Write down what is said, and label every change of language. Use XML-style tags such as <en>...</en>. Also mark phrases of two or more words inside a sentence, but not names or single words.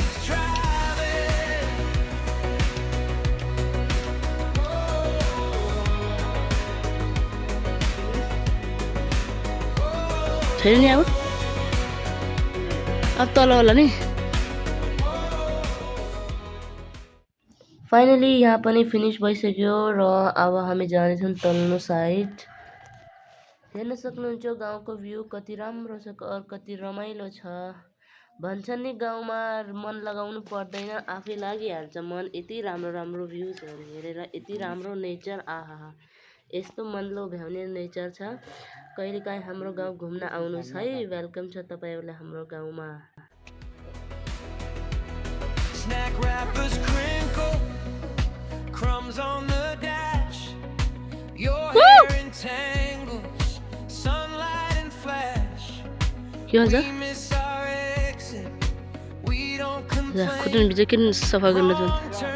<ms>Saya ni apa?</ms> <ne>अब तल होला नि। फाइनली यहाँ पनि फिनिस भइसक्यो र अब हामी जानेछौँ तल्लो साइड। हेर्न सक्नुहुन्छ गाउँको भ्यू कति राम्रो छ, कति रमाइलो छ। भन्छन् नि गाउँमा मन लगाउनु पर्दैन, आफै लागिहाल्छ मन। यति राम्रो राम्रो भ्यूजहरू हेरेर, यति राम्रो नेचर, आहा यस्तो मन लोभ्याउने नेचर छ। कहिलेकाहीँ हाम्रो गाउँ घुम्न आउनुहोस् है, वेलकम छ तपाईहरुलाई हाम्रो गाउँमा।</ne> <en>Snack wrappers crinkle, crumbs on the dash, your hair entangles, sunlight and flash.</en> <ne>के भन्छ? खुट्टा बिच किन सफा गर्न जान्छ?</ne>